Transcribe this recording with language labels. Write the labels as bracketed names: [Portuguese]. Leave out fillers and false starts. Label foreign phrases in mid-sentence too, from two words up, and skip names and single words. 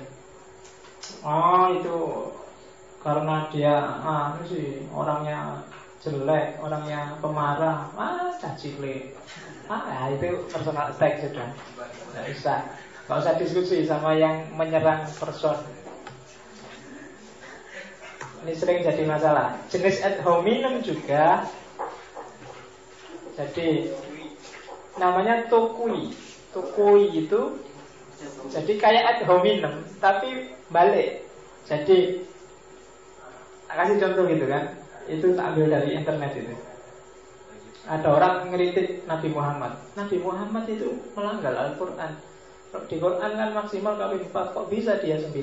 [Indonesian] Oh, itu karena dia sih orangnya jelek, orangnya pemarah, cacile. Itu [English] personal attack [Indonesian] sudah. Nggak usah diskusi sama yang menyerang person. Ini sering jadi masalah. Jenis [Latin] ad hominem [Indonesian] juga. Jadi namanya tokui. Tokui itu jadi kayak [Latin] ad hominem [Indonesian] tapi balik. Jadi kasih contoh gitu kan. Itu tak ambil dari internet itu. Ada orang ngeritik Nabi Muhammad. Nabi Muhammad itu melanggar Al-Quran. Di Quran kan maksimal kawin 4, kok bisa dia 9.